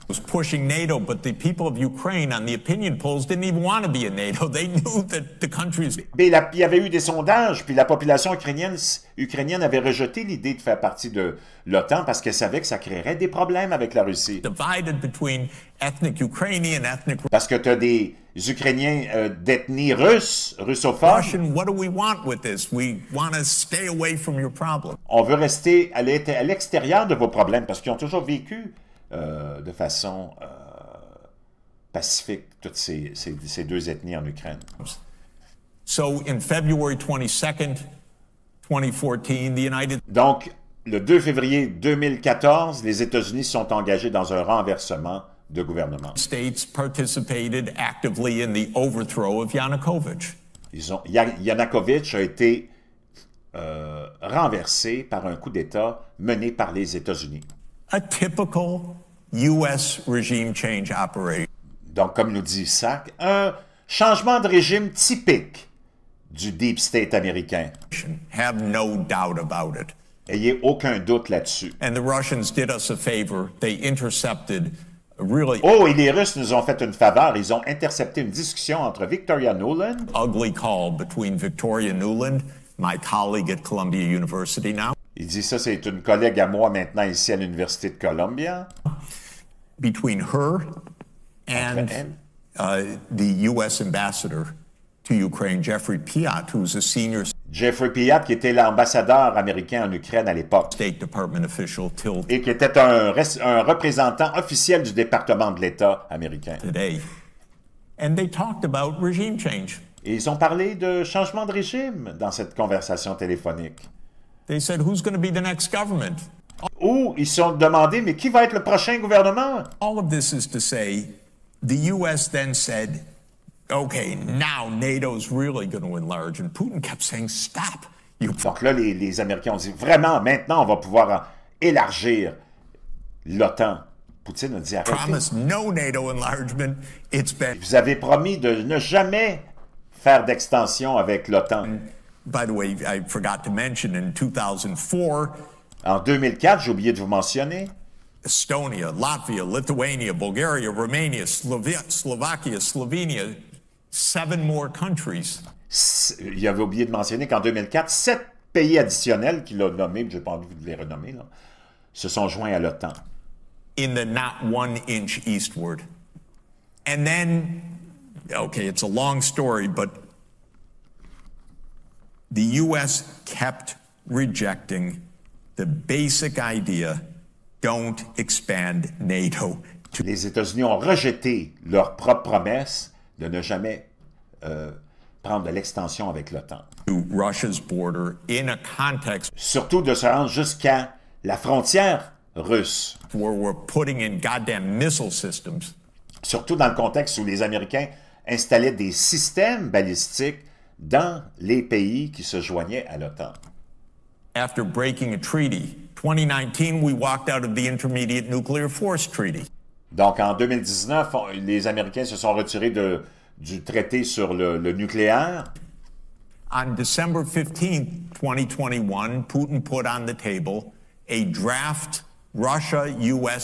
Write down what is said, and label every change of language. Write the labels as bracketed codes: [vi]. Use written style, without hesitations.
[en] was pushing NATO, but the people of Ukraine on the opinion polls didn't even want to be in NATO. They knew that the countries. [fr] Mais il y avait eu des sondages, puis la population ukrainienne avait rejeté l'idée de faire partie de l'OTAN parce qu'elle savait que ça créerait des problèmes avec la Russie. [en] Divided between ethnic Ukrainian, ethnic [fr] Parce que tu as des Ukrainiens d'ethnie russophones. [en] Russian. What do we want with this? We want to stay away from your problem. [fr] On veut rester à l'extérieur de vos problèmes parce qu'ils ont toujours vécu de façon pacifique toutes ces deux ethnies en Ukraine. [en] So in February 22nd, 2014, the United [fr] Donc, le 2 février 2014, les États-Unis sont engagés dans un renversement de gouvernement. [en] States participated actively in the overthrow of Yanukovych. [fr] Yanukovych a été renversé par un coup d'État mené par les États-Unis. [en] A typical U.S. regime change operation. [fr] Donc, comme nous dit SAC, un changement de régime typique du Deep State américain. [en] Have no doubt about it. [fr] Ayez aucun doute là-dessus. [en] And the Russians did us a favor. They intercepted really [fr] Oh, et les Russes nous ont fait une faveur. Ils ont intercepté une discussion entre Victoria Nuland [en] ugly call between Victoria Nuland, my colleague at Columbia University now, [fr] il dit ça, c'est une collègue à moi maintenant ici à l'Université de Columbia. [en] between her and the U.S. ambassador to Ukraine, Jeffrey Piat, who's a senior [fr] Jeffrey Piat, qui était l'ambassadeur américain en Ukraine à l'époque [en] State Department official till [fr] et qui était un représentant officiel du département de l'État américain. [en] today. And they talked about regime change. [fr] Et ils ont parlé de changement de régime dans cette conversation téléphonique. [en] They said, who's going to be the next government? [fr] Où ils se sont demandé, mais qui va être le prochain gouvernement? [en] All of this is to say, the U.S. then said, okay, now NATO's really going to enlarge. And Putin kept saying, stop. You [fr] Donc là, les Américains ont dit, vraiment, maintenant, on va pouvoir élargir l'OTAN. Poutine a dit, arrêtez. [en] promised no NATO enlargement. It's been, [fr] Vous avez promis de ne jamais faire d'extension avec l'OTAN. [en] by the way, I forgot to mention in 2004, [fr] En 2004, j'ai oublié de vous mentionner, [en] Estonia, Latvia, Lithuania, Bulgaria, Romania, Slovakia, Slovenia, 7 more countries [fr] il avait oublié de mentionner qu'en 2004, 7 pays additionnels qu'il a nommés, je n'ai pas envie de les renommer, là, se sont joints à l'OTAN. [en] in the not 1 inch eastward. And then, okay, it's a long story, but the U.S. kept rejecting the basic idea, don't expand NATO. [fr] Les États-Unis ont rejeté leur propre promesse de ne jamais prendre de l'extension avec l'OTAN. [en] To Russia's border in a context [fr] Surtout de se rendre jusqu'à la frontière russe. [en] where we're putting in goddamn missile systems. [fr] Surtout dans le contexte où les Américains installaient des systèmes balistiques dans les pays qui se joignaient à l'OTAN. [en] After breaking a treaty, 2019, we walked out of the Intermediate Nuclear Force Treaty. [fr] Donc en 2019, les Américains se sont retirés du traité sur le nucléaire. [en] On December 15th, 2021, Putin put on the table a draft Russia-U.S.